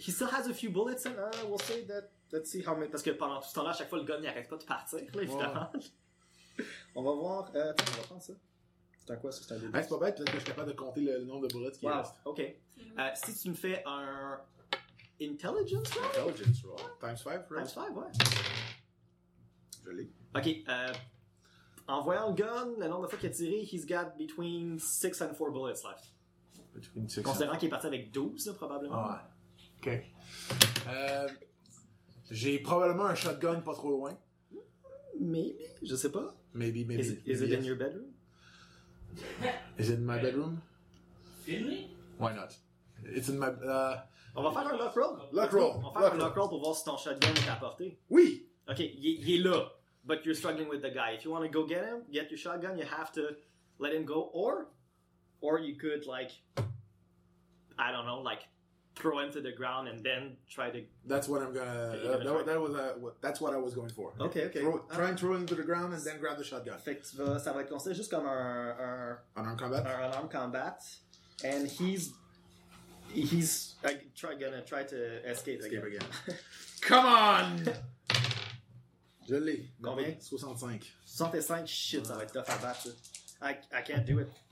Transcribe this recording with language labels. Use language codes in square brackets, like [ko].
[en] He still has a few bullets, and I will say that... Let's see how many... [fr] Parce que pendant tout ce temps-là, à chaque fois, le gun, il arrête pas de partir, là, évidemment. Ouais. On va voir... Attends, on va prendre ça. C'est un quoi, ça? C'est un débat. Hey, c'est pas bête, peut-être que je suis capable de compter le nombre de bullets qui reste. OK. Si tu me fais un... Intelligence roll? [en] Intelligence roll. Times 5, right? Times 5, ouais. [fr] Je l'ai. Ok, en voyant le gun, le nombre de fois qu'il a tiré, [en] he's got between 6 and 4 bullets left. Between 6 [fr] considérant and... qu'il est parti avec 12, probablement. Ah, ok. J'ai probablement un shotgun pas trop loin. [en] Maybe, [fr] je sais pas. [en] Maybe. Is it yes. In your bedroom? Is it in my bedroom? Really? Why not? It's in my... [fr] On va faire un lock roll. Lock roll. On va faire lock roll pour voir si ton shotgun est à portée. Oui! Ok, il est là. [en] But you're struggling with the guy. If you want to go get him, get your shotgun, you have to let him go. Or you could, like, I don't know, like, throw him to the ground and then try to... That's what I'm gonna... that's what I was going for. Ok, ok. Try and throw him to the ground and then grab the shotgun. [fr] Fait que ça va être considéré juste comme un... [en] Unarmed combat? Un unarmed combat. And he's... He's gonna try to escape again. Come on! [fr] Je l'ai. Combien? 65. Shit, ça va être tough à battre. [en] I can't do it.